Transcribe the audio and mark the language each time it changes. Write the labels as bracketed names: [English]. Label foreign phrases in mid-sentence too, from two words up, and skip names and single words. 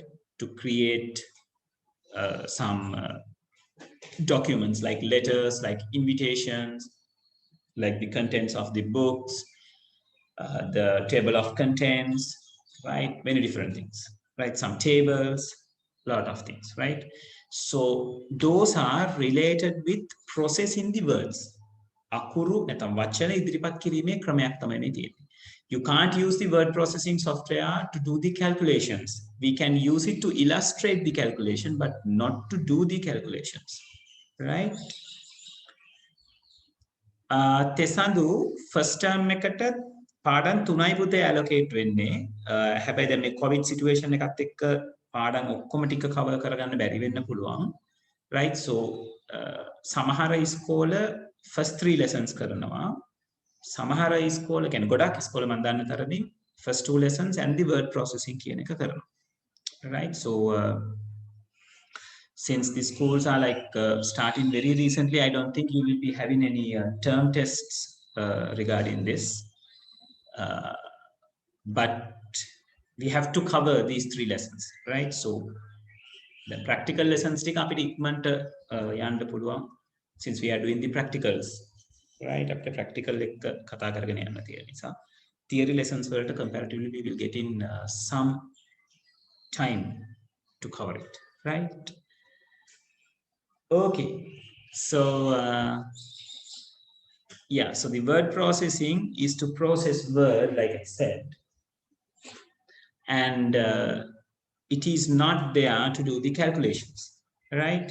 [English] To create some documents like letters, like invitations, like the contents of the books, the table of contents, right? Many different things, right? Some tables, a lot of things, right? So those are related with processing the words. [Sinhala] අකුරු නැත්නම් වචන ඉදිරිපත් කිරීමේ ක්‍රමයක් තමයි මේ තියෙන්නේ. [English] You can't use the word processing software to do the calculations. We can use it to illustrate the calculation, but not to do the calculations, right? [Sinhala] තෙසඳු [English] first term [Sinhala] එකට පාඩම් 3යි පුතේ allocate වෙන්නේ. හැබැයි දැන් මේ [English] COVID situation [Sinhala] එකත් එක්ක පාඩම් ඔක්කොම ටික කවර් කරගන්න බැරි වෙන්න පුළුවන්. [English] right? So [Sinhala] සමහර ඉස්කෝල [English] first 3 lessons [Sinhala] කරනවා. සමහර ඉස්කෝල කියන්නේ ගොඩක් ඉස්කෝල මම දන්න තරමින් [English] first two lessons and the word processing [Sinhala] කියන එක කරනවා. [English] Right? So since the schools are like starting very recently, I don't think you will be having any term tests regarding this. But we have to cover these three lessons, right? So the practical lessons [Sinhala] ටික අපිට ඉක්මනට යන්න පුළුවන් [English] since we are doing the practicals, right? [Sinhala] අපිට practical එක කතා කරගෙන යන්න තියෙන නිසා theory lessons වලට [English] comparatively we will get in some time to cover it, right? Okay, so yeah, so the word processing is to process word, like I said, and it is not there to do the calculations, right?